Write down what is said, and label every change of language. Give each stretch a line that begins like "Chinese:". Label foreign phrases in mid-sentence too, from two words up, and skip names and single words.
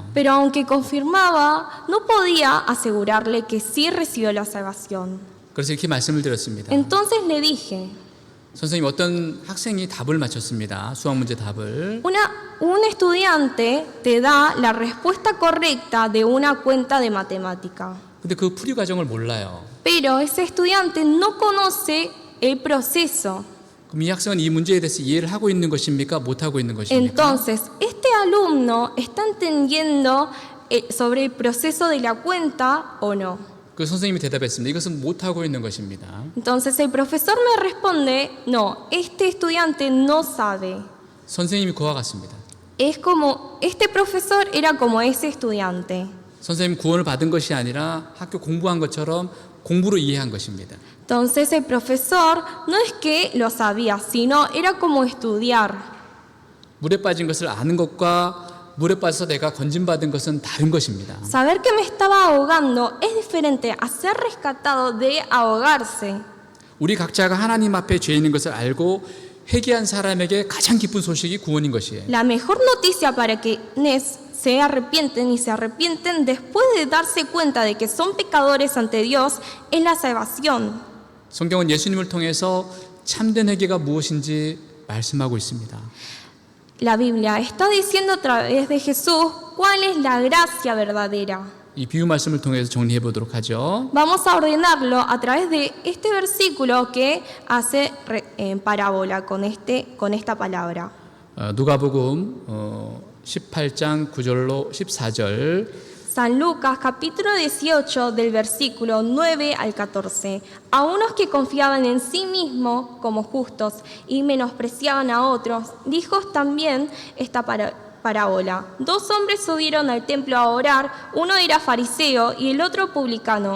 Spanish: Pero aunque confirmaba, no podía asegurarle que sí recibió la salvación.
Korean: 그래서 이렇게 말씀을 드렸습니다.
Spanish: Entonces le dije,
Korean: 선생님, 어떤 학생이 답을 맞췄습니다. 수학 문제 답을.
Spanish: un estudiante te da la respuesta correcta de una cuenta de matemática.
Korean: 근데 그 풀이 과정을 몰라요.
Spanish: Pero ese estudiante no conoce el proceso.
Korean: 그럼 이 학생은 이 문제에 대해서 이해를 하고 있는 것입니까? 못하고 있는 것입니까?
Spanish: Entonces, este alumno está entendiendo sobre el proceso de la cuenta o no.
Korean: 그 선생님이 대답했습니다. 이것은 못하고 있는 것입니다.
Spanish: Entonces el profesor me responde, no, este estudiante no sabe.
Korean: 선생님이 그와 같습니다.
Spanish: Es como, este profesor era como ese estudiante.
Korean: 선생님 구원을 받은 것이 아니라 학교 공부한 것처럼 공부로 이해한 것입니다.
Spanish: Entonces el profesor no es que lo sabía, sino era como estudiar.
Korean: 물에 빠진 것을 아는 것과 물에 빠져서 내가 건진받은 것은 다른 것입니다.
Spanish: Saber que me estaba ahogando es diferente a ser rescatado de ahogarse.
Korean: 우리 각자가 하나님 앞에 죄인인 것을 알고 회개한 사람에게 가장 기쁜 소식이 구원인 것이에요.
Spanish: La mejor noticia para quienes se arrepienten y se arrepienten después de darse cuenta de que son pecadores ante Dios es la salvación.
Korean: 성경은 예수님을 통해서 참된 회개가 무엇인지 말씀하고 있습니다.
Spanish: La Biblia está diciendo a través de Jesús cuál es la gracia verdadera.
Korean: 이 비유 말씀을 통해서 정리해 보도록 하죠.
Spanish: Vamos a ordenarlo a través de este versículo que hace parábola con esta palabra.
Korean: 누가복음 18장 9절로 14절.
Spanish: San Lucas capítulo 18 del versículo 9 al 14. A unos que confiaban en sí mismos como justos y menospreciaban a otros, dijo también esta parábola. Dos hombres subieron al templo a orar, uno era fariseo y el otro publicano.